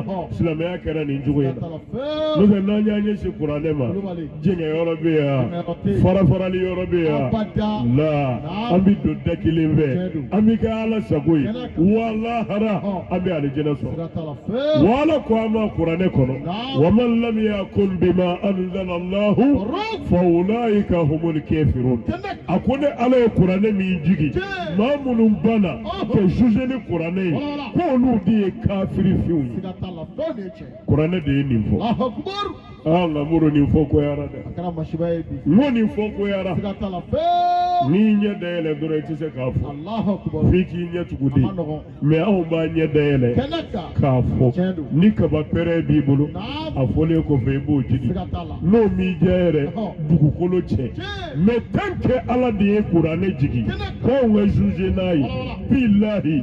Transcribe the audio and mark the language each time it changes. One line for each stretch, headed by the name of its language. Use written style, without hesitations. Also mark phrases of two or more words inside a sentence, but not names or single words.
Bambara: silamɛya kɛra nin cogo in na n'o tɛ n'an y'an ɲɛsin kuranɛ ma jɛngɛyɔrɔ bɛ yan farafarali yɔrɔ bɛ yan la an bɛ don da kelen fɛ an bɛ kɛ ala sago ye wa lahara an bɛ alijɛnɛ sɔrɔ wa ala ko an ma kuranɛ kɔnɔ wa
Arabic: من لم يكن بما أنزل الله فأولئك هم الكافرون
Bambara: a ko ne ala ye kuranɛ min jigi maa minnu banna ka juger ni kuranɛ ye k'olu de ye kafiri fiw ye kuranɛ de ye nin fɔ nka muru nin fɔ koyara dɛ n ko nin fɔ koyara n'i ɲɛ dayɛlɛ dɔrɔn i tɛ se k'a fɔ f'i k'i ɲɛ tugu de mɛ anw b'a ɲɛ dayɛlɛ k'a fɔ ni kaba pɛrɛ b'i bolo a fɔlen kɔfɛ i b'o jigi n'o m'i diya yɛrɛ dugukolo cɛ mɛ
French: tant que
Bambara: ala de ye kuranɛ jigi k'anw ka juger n'a ye bilahi